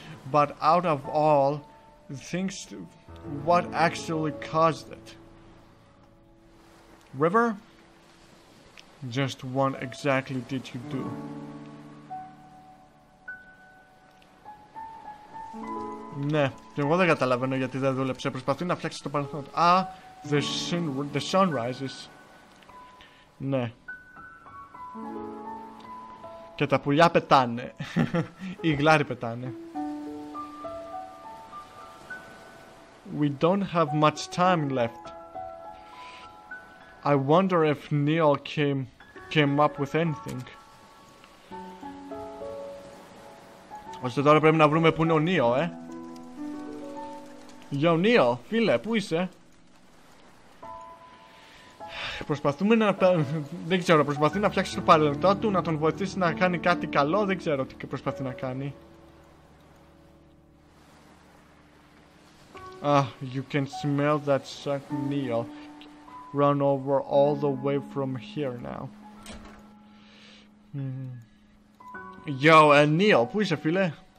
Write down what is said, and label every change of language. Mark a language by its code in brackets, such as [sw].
[en] But out of all things, what actually caused it? River? Just what exactly did you do? [el] Ναι, και εγώ δεν καταλαβαίνω γιατί δεν δούλεψε. Προσπαθεί να φτιάξει το παρελθόν. [en] Α, the sun rises. [el] Ναι. Και τα πουλιά πετάνε. Οι γλάροι πετάνε. [en] We don't have much time left. I wonder if Neil came up with anything. [el] Ώστε τώρα πρέπει να βρούμε που είναι ο Νίο, Yo, Neil, φίλε, πού είσαι? Προσπαθούμε να... Δεν ξέρω, προσπαθεί να φτιάξει το παρελθόν του, να τον βοηθήσει να κάνει κάτι καλό, δεν ξέρω τι προσπαθεί να κάνει. [en] Ah, you can smell that suck, Neil. Run over all the way from here now. [el] Yo, Neil, πού είσαι, φίλε?